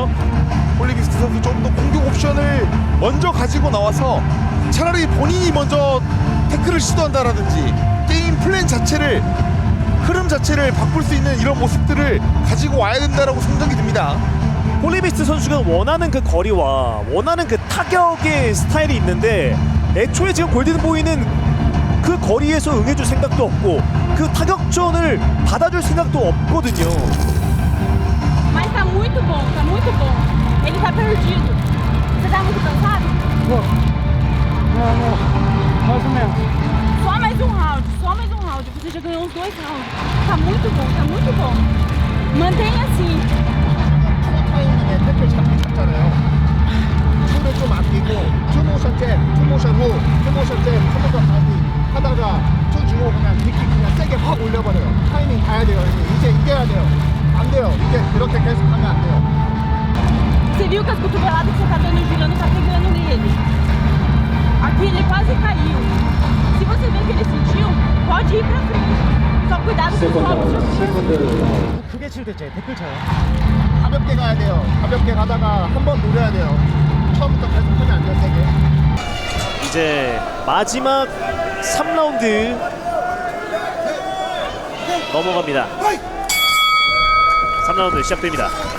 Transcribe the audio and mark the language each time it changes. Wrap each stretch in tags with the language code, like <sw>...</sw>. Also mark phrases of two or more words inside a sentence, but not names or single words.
<ko>홀리비스트 선수 좀 더 공격 옵션을 먼저 가지고 나와서 차라리 본인이 먼저 태클을 시도한다라든지 게임 플랜 자체를 흐름 자체를 바꿀 수 있는 이런 모습들을 가지고 와야 된다라고 생각이 듭니다. 홀리비스트 선수가 원하는 그 거리와 원하는 그 타격의 스타일이 있는데 애초에 지금 골든보이는 그 거리에서 응해줄 생각도 없고 그 타격전을 받아줄 생각도 없거든요.</ko> <pt>Mas tá muito bom, tá muito bom. Ele tá perdido. Você tá muito cansado? Mais ou menos. Só mais um round, só mais um round. Você já ganhou uns 2 rounds. Tá muito bom, tá muito bom. Mantenha assim.</pt> <ko>추가 타이밍에 태클 잡잖아요. 힘을 좀 아끼고</ko> <en>two-motion jab,</en> <ko>투모션 후,</ko> <en>two-motion jab,</en> <ko>투모션 다시 하다가 투 주고 그냥 니킥 그냥 세게 확 올려버려요. 타이밍 가야 돼요. 이제 이겨야 돼요. 안 돼요. 이제 이렇게 계속 하면 안 돼요.</ko> <pt>Você viu que as cotoveladas que você tá dando girando tá pegando nele. Aqui ele quase caiu. Se você vê que ele sentiu, pode ir pra frente. Só cuidado com os golpes.</pt> <ko>크게 칠 때 제 태클 쳐요. 가볍게 가야 돼요. 가볍게 가다가 한 번 노려야 돼요. 처음부터 계속 하면 안 돼요. 세게. 이제 마지막 3라운드 넘어갑니다. 3라운드 시작됩니다.</ko>